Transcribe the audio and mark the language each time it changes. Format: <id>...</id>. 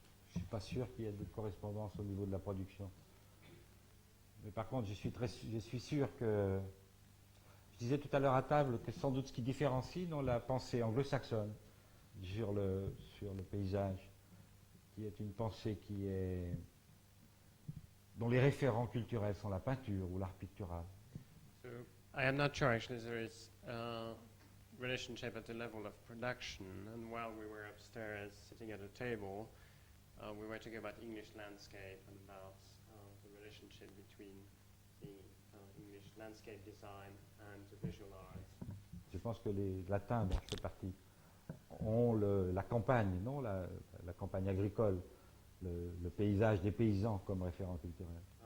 <fr>Je ne suis pas sûr qu'il y ait de correspondance au niveau de la production. Mais par contre, je suis sûr que... Je disais tout à l'heure à table que sans doute ce qui différencie dans la pensée anglo-saxonne sur le paysage, qui est une pensée dont les référents culturels sont la peinture ou l'art pictural.</fr> <en>So I am not sure actually there is a relationship at the level of production, and while we were upstairs sitting at a table, we were talking about English landscape and about the relationship between the English landscape design and the visual arts.</en> <fr>Je pense que les Latins, dont je fais partie, ont la campagne, non, la campagne agricole, le paysage des paysans comme référent culturel.</fr>